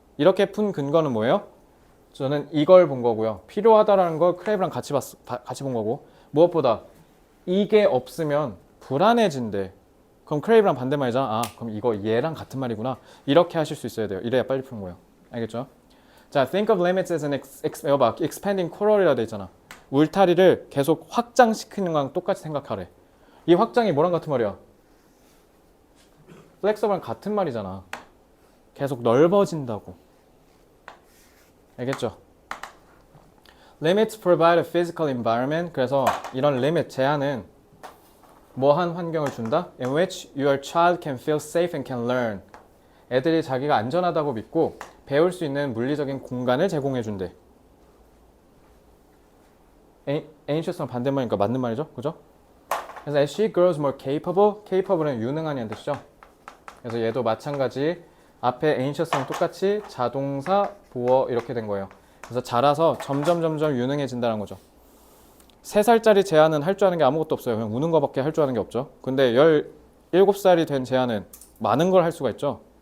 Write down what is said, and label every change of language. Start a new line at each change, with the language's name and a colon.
Korean: 이렇게 푼 근거는 뭐예요? 저는 이걸 본 거고요. 필요하다라는 걸 크레이브랑 같이 본 거고 무엇보다 이게 없으면 불안해진대. 그럼 crave랑 반대말이잖아. 아, 그럼 이거 얘랑 같은 말이구나. 이렇게 하실 수 있어야 돼요. 이래야 빨리 푸는 거예요. 알겠죠?
English: 자, think of limits as an
Korean: 여봐,
English: expanding coral이라 돼 있잖아.
Korean: 울타리를 계속 확장시키는 거랑 똑같이 생각하래. 이 확장이 뭐랑 같은 말이야? flexible랑 같은 말이잖아. 계속 넓어진다고. 알겠죠?
English: Limits provide a physical environment.
Korean: 그래서 이런 limit, 제한은 뭐한 환경을 준다?
English: In which your child can feel safe and can learn.
Korean: 애들이 자기가 안전하다고 믿고 배울 수 있는 물리적인 공간을 제공해 준대. anxious랑 반대말이니까 맞는 말이죠, 그죠?
English: 그래서 as she grows more capable은
Korean: 유능한이라는 뜻이죠. 그래서 얘도 마찬가지 앞에 anxious랑 똑같이 자동사 보어 이렇게 된 거예요. 그래서 자라서 점점 유능해진다는 거죠. 3살짜리 제한은 할 줄 아는 게 아무것도 없어요. 그냥 우는 거밖에 할 줄 아는 게 없죠. 근데 17살이 된 제한은 많은 걸 할 수가 있죠.